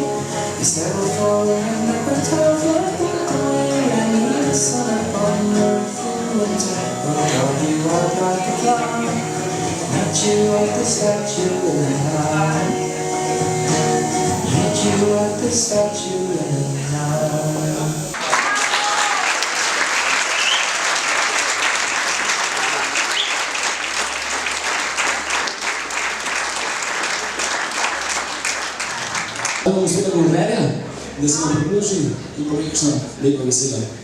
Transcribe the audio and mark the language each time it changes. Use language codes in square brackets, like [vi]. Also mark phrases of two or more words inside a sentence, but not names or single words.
[en] You said before in the epitaph like the choir, and the sun upon your full winter will draw you out like a flower, meet you at the statue in the night. Meet you at the statue in the night. [sl] Gospoda guvernerja, da se nam pridruži in pove kakšno lepo besedo.